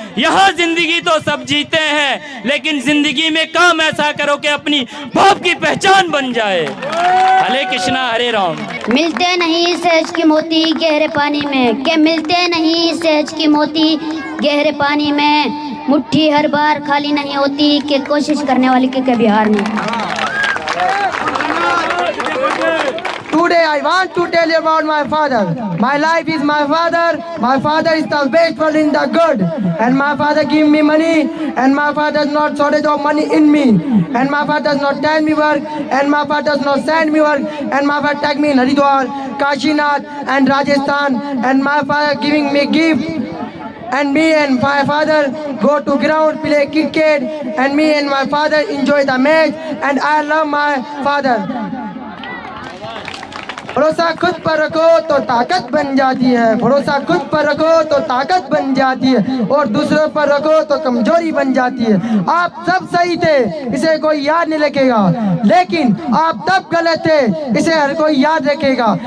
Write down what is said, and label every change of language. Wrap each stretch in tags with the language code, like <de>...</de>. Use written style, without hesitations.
<hi>यह जिंदगी तो सब जीते हैं, लेकिन जिंदगी में काम ऐसा करो कि अपनी बाप की पहचान बन जाए। हरे कृष्णा हरे राम। मिलते नहीं सहज की मोती गहरे पानी में, के मिलते नहीं सहज की मोती गहरे पानी में, मुट्ठी हर बार खाली नहीं होती, कि कोशिश करने वाले की कभी हार नहीं।</hi> <en>Today I want to tell you about my father. My life is my father. My father is the faithful in the good, and my father give me money, and my father does not shortage of money in me, and my father does not tell me work, and my father does not send me work, and my father take me in Haridwar, Kashinath, and Rajasthan, and my father giving me gift. And me and my father go to ground, play cricket, and me and my father enjoy the match, and I love my father.</en> <hi>भरोसा खुद पर रखो तो ताकत बन जाती है, भरोसा खुद पर रखो तो ताकत बन जाती है, और दूसरों पर रखो तो कमजोरी बन जाती है। आप सब सही थे, इसे कोई याद नहीं रखेगा, लेकिन आप तब गलत थे, इसे हर कोई याद रखेगा।</hi>